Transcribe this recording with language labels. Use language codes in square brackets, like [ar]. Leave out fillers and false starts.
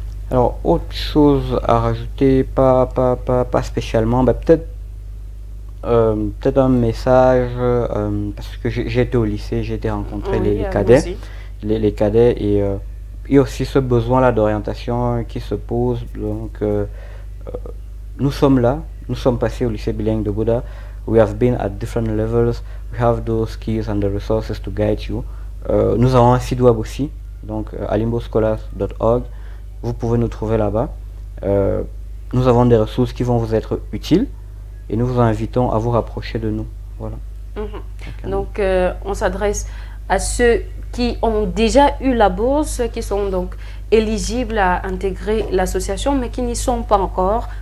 [fr] Alors, autre chose à rajouter, pas spécialement, bah, peut-être un message, parce que j'ai été au lycée, j'ai été rencontrer Oui, les cadets, aussi. les cadets, et aussi ce besoin-là d'orientation qui se pose. Donc, nous sommes là, nous sommes passés au lycée bilingue de Bouddha. [en] We have been at different levels. We have those skills and the resources to guide you. [fr] Nous avons un site web aussi, donc alimboscholars.org. Vous pouvez nous trouver là-bas. Nous avons des ressources qui vont vous être utiles et nous vous invitons à vous rapprocher de nous. Voilà. Donc, on s'adresse à ceux qui ont déjà eu la bourse, qui sont donc éligibles à intégrer l'association, mais qui n'y sont pas encore.